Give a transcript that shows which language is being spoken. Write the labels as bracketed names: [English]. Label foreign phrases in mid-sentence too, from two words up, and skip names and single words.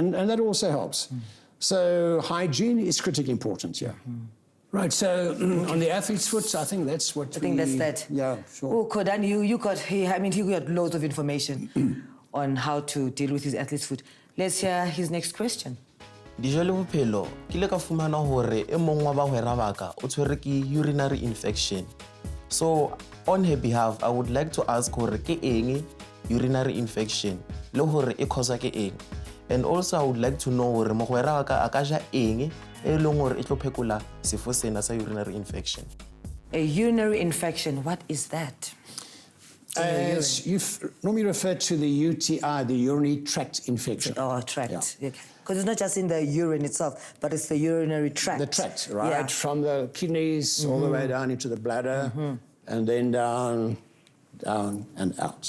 [English] And that also helps. So hygiene is critically important, yeah. Right, so on the athlete's foot, I think that's what I think that's that. Yeah, sure. Oh, Khodani, he got loads of information on how to deal with his athlete's foot. Let's hear his next question. [Southern Sotho] Dijo le Bophelo, ke ile ka fumana hore e mong wa bahwera ba ka o tshwere ke [English] urinary infection. So on her behalf, I would like to ask [Southern Sotho] hore ke eng urinary infection le hore e cause ke eng. [English] And also I would like to know [Southern Sotho] hore mohwera wa ka a ka ja eng e leng hore e tlo phekola sefo sena sa urinary infection. [English] A urinary infection, what is that? You've normally referred to the UTI, the urinary tract infection. Oh, tract. Yeah. Because it's not just in the urine itself, but it's the urinary tract. The tract, right? Yeah. From the kidneys all the way down into the bladder, and then down and out.